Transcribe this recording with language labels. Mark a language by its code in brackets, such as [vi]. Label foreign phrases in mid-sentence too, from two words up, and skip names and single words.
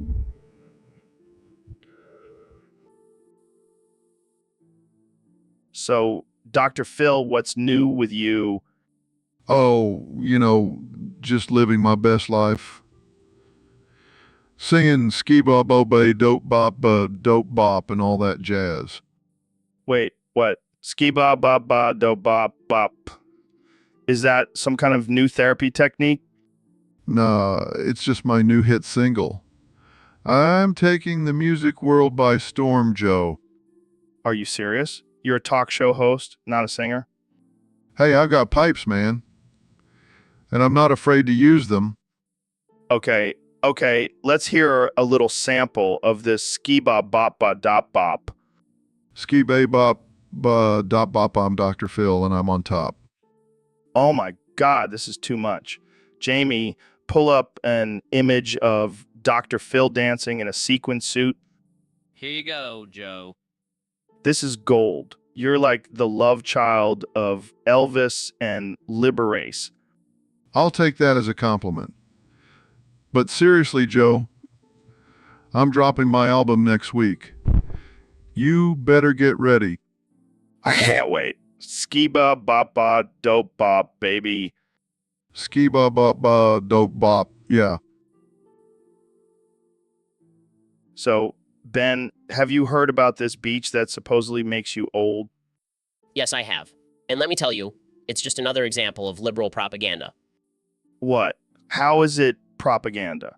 [en] So, Dr. Phil, what's new with you? Oh, just living my best life. Singing ski-bop, obey, dope bop, and all that jazz. Wait, what? Ski-ba, ba, ba, do, bop, bop. Is that some kind of new therapy technique? Nah, it's just my new hit single. I'm taking the music world by storm, Joe. Are you serious? You're a talk show host, not a singer? Hey, I got pipes, man. and I'm not afraid to use them. Okay, let's hear a little sample of this ski-ba bop ba dop bop. Ski bay bop, ba dop bop, I'm Dr. Phil, and I'm on top. Oh my God, this is too much. Jamie, pull up an image of Dr. Phil dancing in a sequin suit. Here you go, Joe. This is gold. You're like the love child of Elvis and Liberace. I'll take that as a compliment. But seriously, Joe, I'm dropping my album next week. You better get ready. I can't wait. Ski-ba bop ba dope bop, baby. Ski ba ba ba dope bop. Yeah. So, Ben, have you heard about this beach that supposedly makes you old? Yes, I have. And let me tell you, it's just another example of liberal propaganda. What? How is it propaganda?